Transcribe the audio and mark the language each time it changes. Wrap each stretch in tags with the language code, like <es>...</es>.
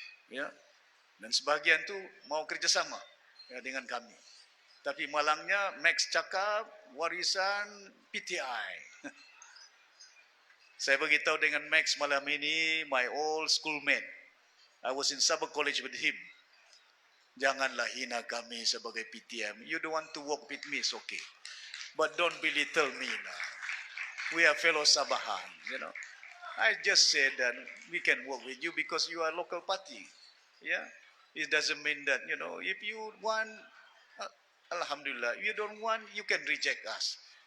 <ms>Ya. Dan sebahagian tu mau kerjasama, ya, dengan kami. Tapi malangnya Max cakap warisan PTI. Saya beritahu dengan Max malam ini,</ms> <en>my old schoolmate. I was in Sabah College with him.</en> <ms>Janganlah hina kami sebagai PTM.</ms> <en>You don't want to work with me, it's okay. But don't belittle me now. We are fellow Sabahan, you know. I just said that we can work with you because you are a local party. Yeah, it doesn't mean that, you know, if you want, Alhamdulillah, if you don't want, you can reject us.</en>